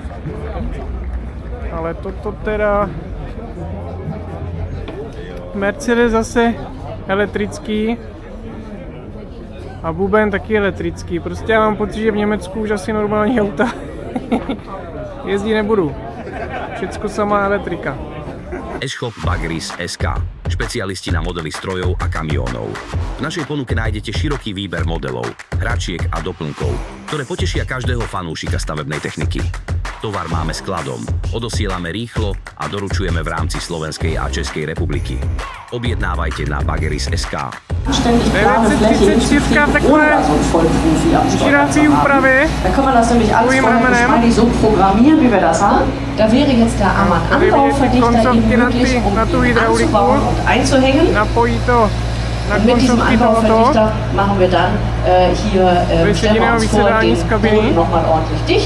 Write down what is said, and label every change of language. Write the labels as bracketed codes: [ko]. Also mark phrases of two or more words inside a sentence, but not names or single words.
[cs] Ale toto teda Mercedes zase elektrický a buben taky elektrický. Prostě já mám pocit, že v Německu už asi normální auta jezdí nebudu. Všecko samá elektrika. [sk] E-shop Baggeries.sk. Špecialisti na modely strojov a kamiónov. V našej ponuke nájdete široký výber modelov, hračiek a doplnkov, ktoré potešia každého fanúšika stavebnej techniky. Tovar máme skladom, odosielame rýchlo a doručujeme v rámci Slovenskej a Českej republiky. Objednávajte na Baggeries.sk. [cs] 934 v takové šírací úpravy. [de] Da kann man das nämlich alles voll so programmieren, wie wir das haben. Da wäre jetzt der Arm Anlaufverdichter eben möglich, um ihn anzubauen und einzuhängen. Und mit diesem Anlaufverdichter machen wir dann hier, stellen wir uns vor den Boden nochmal ordentlich dicht.